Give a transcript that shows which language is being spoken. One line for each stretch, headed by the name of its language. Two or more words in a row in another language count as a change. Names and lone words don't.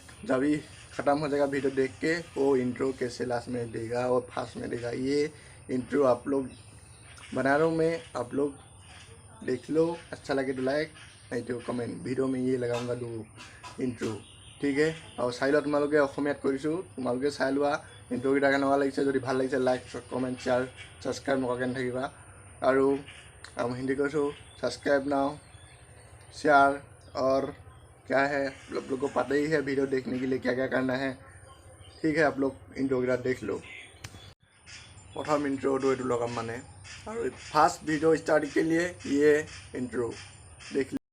Hindi: जब भी ख़त्म हो जाएगा वीडियो देख के वो इंट्रो कैसे लास्ट में देगा और फर्स्ट में देगा। ये इंट्रो आप लोग बना रहा हूँ मैं, आप लोग देख लो। अच्छा लगे तो लाइक, नहीं तो कमेंट। वीडियो में ये लगाऊंगा दो इंट्रो, ठीक है।
Assamese: और चाই লোৱা তোমালোকে অসমীয়াত কৰিছোঁ, তোমালোকে চাই লোৱা ইন্ট্ৰকেইটা কেনেকুৱা লাগিছে। যদি ভাল লাগিছে
English: like comment share subscribe
Assamese: নকৰাকৈ নাথাকিবা। আৰু हिंदी কৰিছোঁ
English: subscribe now share.
Hindi: और क्या है आप लोग को पता ही है वीडियो देखने के लिए क्या क्या करना है, ठीक है। आप लोग इंट्रोकेइटा देख लो। प्रथम इंट्रोটো ये लगाम माने और
English: first video start
Hindi: के लिए ये इंट्रो देख लो।